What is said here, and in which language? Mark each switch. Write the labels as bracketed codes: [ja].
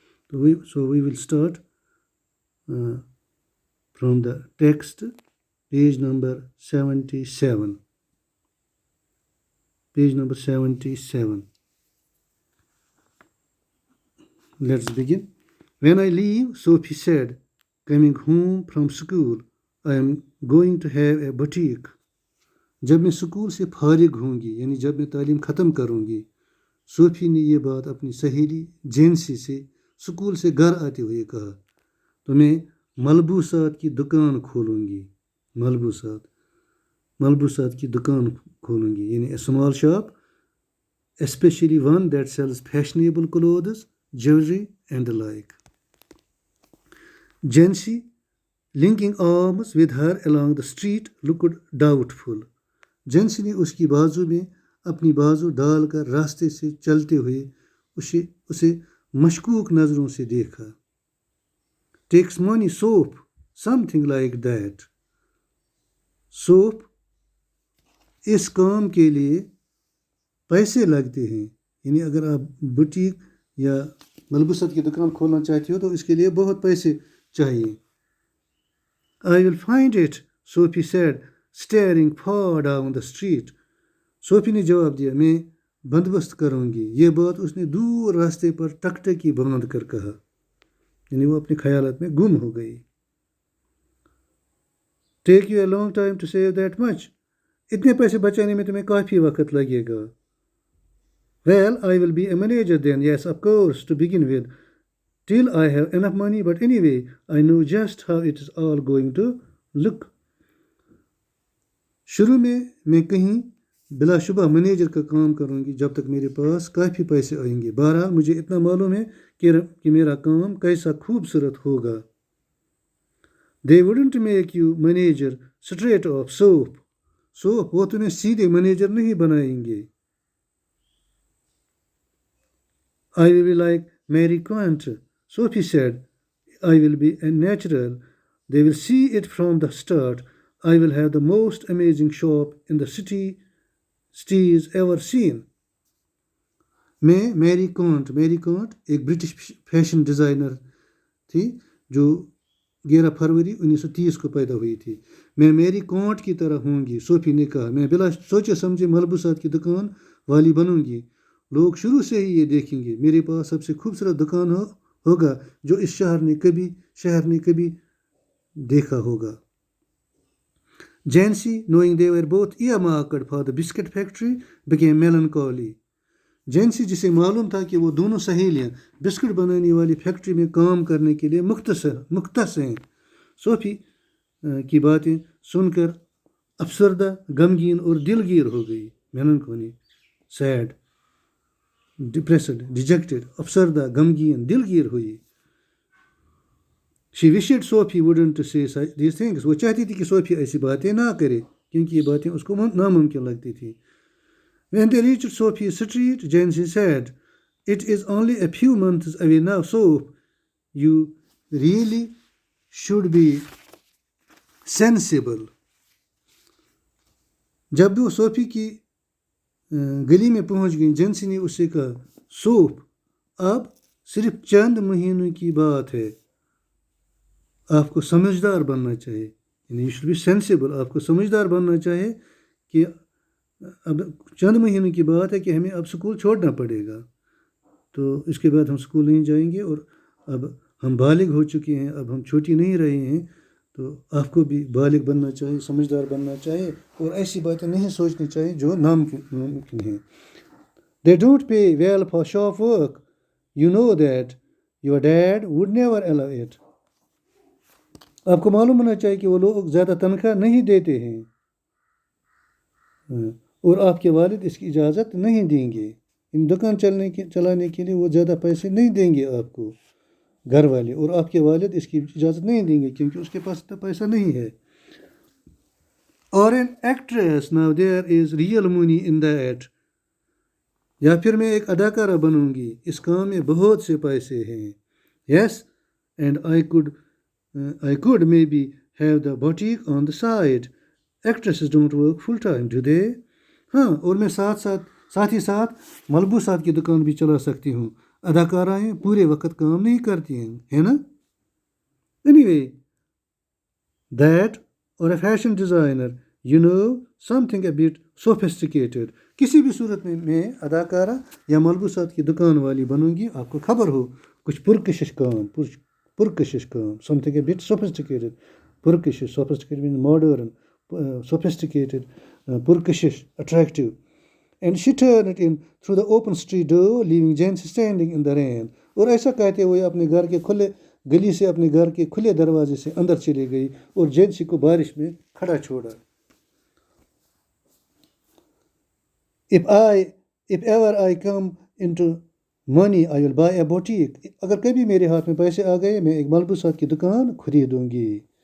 [en] So we will start from the text, page number 77. Page number 77. Let's begin. When I leave, Sophie said, coming home from school, I am going to have a boutique. [ur] جب میں school سے فارغ ہوں گی یعنی جب میں تعلیم ختم کروں گی، صوفی نے یہ بات اپنی سہیلی جینسی سے اسکول سے گھر آتے ہوئے کہا، تو میں ملبوسات کی دکان کھولوں گی. ملبوسات کی دکان کھولوں گی یعنی [en] A small shop, especially one that sells fashionable clothes, jewellery and the like. Jancy, linking arms with her along the street, looked doubtful. [ur] Jancy نے اس کی بازو میں اپنی بازو ڈال کر راستے سے چلتے ہوئے اسے مشکوک نظروں سے دیکھا. [en] Tax money soap, something like that. [ur] Soup اس کام کے لیے پیسے لگتے ہیں، یعنی اگر آپ بوٹیک یا ملبوسات کی دکان کھولنا چاہتے ہو تو اس کے لیے بہت پیسے چاہیے. [en] I will find it, Sophie said, staring far down the street. [ur] صوفی نے جواب دیا، میں بندوبست کروں گی. یہ بات اس نے دور راستے پر ٹکٹکی باندھ کر کہا، یعنی وہ اپنے خیالات میں گم ہو گئی. [en] Take you a long time to save that much. [ur] اتنے پیسے بچانے میں تمہیں کافی وقت لگے گا. [en] Well, I will be a manager then, yes, of course, to begin with, till I have enough money, but anyway, I know just how it is all going to look. [ur] شروع میں کہیں بلا شبہ مینیجر کا کام کروں گی جب تک میرے پاس کافی پیسے آئیں گے. بہرحال مجھے اتنا معلوم ہے کہ میرا کام کیسا خوبصورت ہوگا. [en] They wouldn't make you manager straight off, soap, [ur] وہ تمہیں سیدھے مینیجر نہیں بنائیں گے. [en] I will be like Mary Quant, Sophie said. I will be a natural. They will see it from the start. I will have the most amazing shop in the cities ever seen. [ur] میں میری can't ایک British fashion designer تھی جو 11 فروری 1930 کو پیدا ہوئی تھی. میں میری کانٹ کی طرح ہوں گی، صوفی نے کہا. میں بلا سوچے سمجھے ملبوسات کی دکان والی بنوں گی. لوگ شروع سے ہی یہ دیکھیں گے. میرے پاس سب سے خوبصورت دکان ہوگا جو اس شہر نے کبھی دیکھا ہوگا. [en] Jancy, knowing they were both earmarked for the biscuit factory, became melancholy. [ur] Jancy جسے معلوم تھا کہ وہ دونوں سہیلیاں بسکٹ بنانے والی فیکٹری میں کام کرنے کے لیے مختص ہیں، صوفی کی باتیں سن کر افسردہ، غمگین اور دلگیر ہو گئی. [en] melancholy, sad, depressed, dejected, [ur] افسردہ، غمگین، دلگیر ہوئی. [en] She wished Sophie wouldn't say these things. [ur] وہ چاہتی تھی کہ صوفی ایسی باتیں نہ کرے کیونکہ یہ باتیں اس کو ناممکن لگتی تھی. [en] When they reached Sophie's street, Jancy said, it is only a few months away now, so you really should be sensible. [ur] جب وہ صوفی کی گلی میں پہنچ گئی، جینسی نے اس سے کہا، سوپ، اب صرف چند مہینوں کی بات ہے، آپ کو سمجھدار بننا چاہیے. یعنی [en] you should be sensible, [ur] آپ کو سمجھدار بننا چاہیے کہ اب چند مہینوں کی بات ہے کہ ہمیں اب اسکول چھوڑنا پڑے گا، تو اس کے بعد ہم اسکول نہیں جائیں گے اور اب ہم بالغ ہو چکے ہیں، اب ہم چھوٹی نہیں رہے ہیں، تو آپ کو بھی بالغ بننا چاہیے، سمجھدار بننا چاہیے اور ایسی باتیں نہیں سوچنی چاہیے جو ناممکن ہیں. [en] They don't pay well for shop work. You know that. Your dad would never allow it. [ur] آپ کو معلوم ہونا چاہیے کہ وہ لوگ زیادہ تنخواہ نہیں دیتے ہیں اور آپ کے والد اس کی اجازت نہیں دیں گے. دکان چلانے کے لیے وہ زیادہ پیسے نہیں دیں گے آپ کو گھر والے, اور آپ کے والد اس کی اجازت نہیں دیں گے کیونکہ اس کے پاس اتنا پیسہ نہیں ہے. [en] اور an actress, now there is real money in that. [ur] یا پھر میں ایک اداکارہ بنوں گی, اس کام میں بہت سے پیسے ہیں. [en] Yes, and I could maybe have the boutique on the side. Actresses don't work full time, do they? [ur] ہاں, اور میں ساتھ ہی ساتھ ملبوسات کی دکان بھی چلا سکتی ہوں. اداکارائیں پورے وقت کام نہیں کرتی ہیں, ہے نا. [en] Anyway, that or a fashion designer, you know, something a bit sophisticated. [ur] کسی بھی صورت میں اداکارہ یا ملبوسات کی دکان والی بنوں گی, آپ کو خبر ہو, کچھ پرکشش کام, [en] something a bit sophisticated. Sophisticated means modern, sophisticated, purkishish, attractive. And she turned it in through the open street door, leaving Jancy standing in the rain. [ur] اور ایسا کہتے ہوئے اپنے گھر کے گلی سے اپنے گھر کے کھلے دروازے سے اندر چلی گئی اور جینسی کو بارش میں کھڑا چھوڑا. [en] If ever I come into money, I will buy a boutique. [ur] اگر کبھی میرے ہاتھ میں پیسے آ گئے, میں ایک ملبوسات کی دکان خریدوں گی.